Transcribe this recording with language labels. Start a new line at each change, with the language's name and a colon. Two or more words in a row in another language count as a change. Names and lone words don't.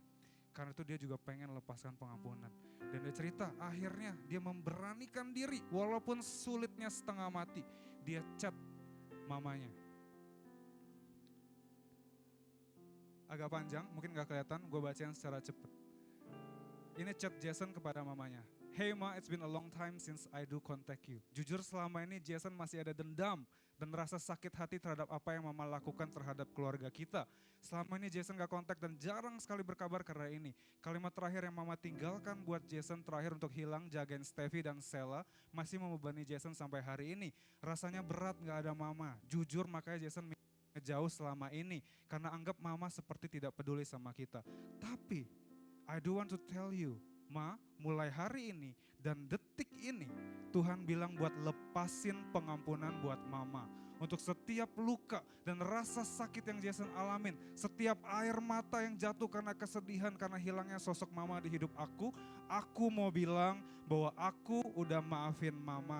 Indonesian: Karena itu dia juga pengen lepaskan pengampunan. Dan dia cerita akhirnya dia memberanikan diri walaupun sulitnya setengah mati. Dia chat mamanya. Agak panjang, mungkin gak kelihatan, gue bacain secara cepat. Ini chat Jason kepada mamanya.
English: Hey ma, it's been a long time since I do contact you.
Indonesian: Jujur selama ini Jason masih ada dendam dan rasa sakit hati terhadap apa yang mama lakukan terhadap keluarga kita. Selama ini Jason gak kontak dan jarang sekali berkabar karena ini. Kalimat terakhir yang mama tinggalkan buat Jason terakhir untuk hilang, jagain Steffi dan Sela, masih membebani Jason sampai hari ini. Rasanya berat gak ada mama. Jujur makanya Jason jauh selama ini karena anggap mama seperti tidak peduli sama kita.
English: Tapi I do want to tell you, ma,
Indonesian: mulai hari ini dan detik ini Tuhan bilang buat lepasin pengampunan buat mama. Untuk setiap luka dan rasa sakit yang Jason alamin, setiap air mata yang jatuh karena kesedihan karena hilangnya sosok mama di hidup aku mau bilang bahwa aku udah maafin mama.